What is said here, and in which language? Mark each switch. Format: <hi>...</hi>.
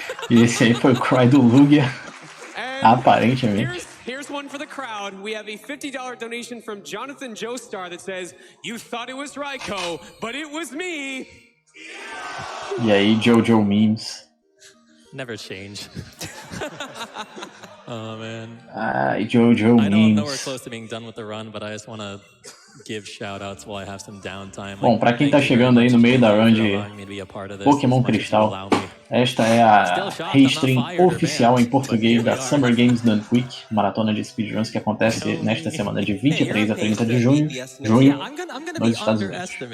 <pt>E esse aí foi o Cry do Lugia, aparentemente.</pt> <en>Here's one for the crowd. We have a $50 donation from Jonathan Joestar that says, you thought it was Raikou, but it was me.</en> <pt>E aí, Jojo memes.</pt> <en>Never change. Oh, man.</en> <pt>Ai, Jojo memes.</pt> <en>I know we're close to being done with the run, but I just want to give shout-outs while I have some downtime.</en> <pt>Bom, pra quem tá chegando aí no meio da run de Pokémon Cristal, esta é a Restream oficial em português da Summer Games Done Quick, maratona de speedruns que acontece nesta semana de 23 a 30 de junho, nos Estados Unidos.</pt>